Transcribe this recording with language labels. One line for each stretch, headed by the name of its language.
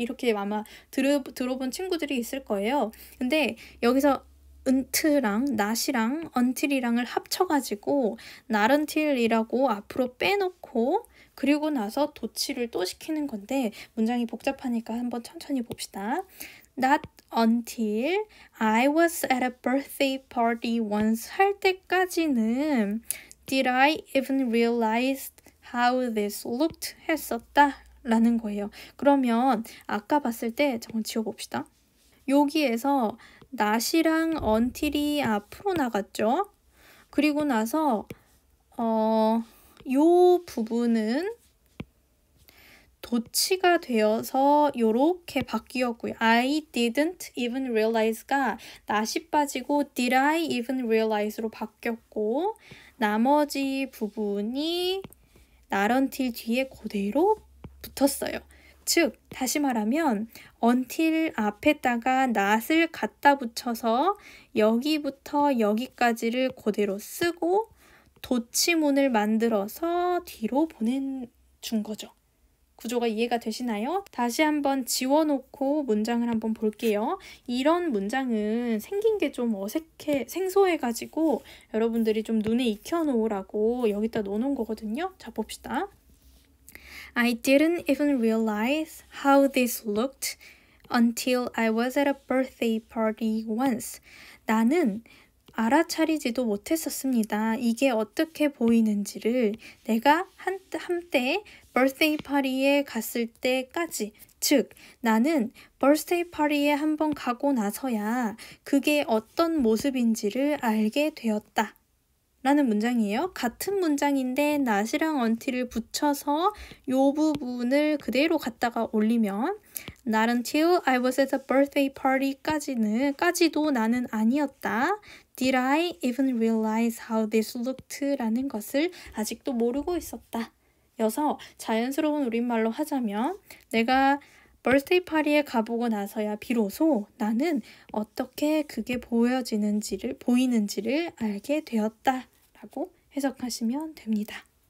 Korean: 이렇게 아마 들어본 친구들이 있을 거예요. 근데 여기서 until랑 not이랑 until이랑을 합쳐가지고 not until이라고 앞으로 빼놓고 그리고 나서 도치를 또 시키는 건데 문장이 복잡하니까 한번 천천히 봅시다.
English: Not until I was at a birthday party once
Korean: 할 때까지는
English: did I even realize how this looked
Korean: 했었다 라는 거예요. 그러면 아까 봤을 때 잠깐 지워봅시다. 여기에서 not이랑 until이 앞으로 나갔죠. 그리고 나서 요 부분은 도치가 되어서 요렇게 바뀌었고요.
English: I didn't even realize가 not이
Korean: 빠지고
English: did I even realize로
Korean: 바뀌었고 나머지 부분이
English: not until
Korean: 뒤에 그대로 붙었어요. 즉 다시 말하면 until 앞에다가 not을 갖다 붙여서 여기부터 여기까지를 그대로 쓰고 도치문을 만들어서 뒤로 보내준 거죠. 구조가 이해가 되시나요? 다시 한번 지워놓고 문장을 한번 볼게요. 이런 문장은 생긴 게 좀 생소해가지고 여러분들이 좀 눈에 익혀놓으라고 여기다 넣어놓은 거거든요. 자, 봅시다.
English: I didn't even realize how this looked until I was at a birthday party once.
Korean: 나는 알아차리지도 못했었습니다. 이게 어떻게 보이는지를 내가 한때 birthday party에 갔을 때까지 즉 나는 birthday party에 한번 가고 나서야 그게 어떤 모습인지를 알게 되었다. 라는 문장이에요. 같은 문장인데 not이랑 until을 붙여서 요 부분을 그대로 갖다가 올리면
English: Not until I was at a birthday party
Korean: 까지도 나는 아니었다.
English: Did I even realize how this looked?
Korean: 라는 것을 아직도 모르고 있었다. 여서 자연스러운 우리말로 하자면 내가 birthday party에 가보고 나서야 비로소 나는 어떻게 그게 보이는지를 알게 되었다 라고 해석하시면 됩니다.